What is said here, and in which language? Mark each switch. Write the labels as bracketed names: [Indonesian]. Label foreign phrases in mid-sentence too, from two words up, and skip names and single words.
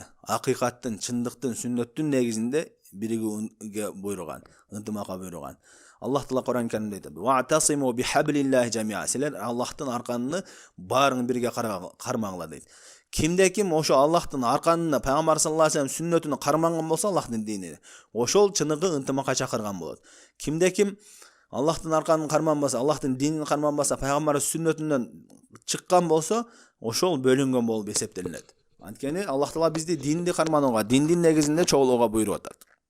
[Kyrgyz] Акыйкаттын, чындыктын, сүннөттүн негизинде биригүүгө буйруган, ынтымакка буйруган. Аллах Таала Кур'ан Каримде айтат: [Arabic] "واعتصموا بحبل الله جميعا". [Kyrgyz] Силер Аллахтын арканын баарын бирге кармаңлар дейт. Кимде ким ошо Аллахтын арканына, Пайгамбар [Arabic] صلى الله عليه وسلم [Kyrgyz] сүннөтүнө карманган болсо, Аллахтын динине, ошол чыныгы ынтымакка чакырган болот. Кимде ким Аллахтын арканын карманбаса, Аллахтын динин карманбаса, Пайгамбардын сүннөтүнөн чыккан болсо, ошол бөлүнгөн болуп эсептелинет. Анткени Аллах Таала бизди динди карманууга, диндин негизинде чогулууга буйруп атат.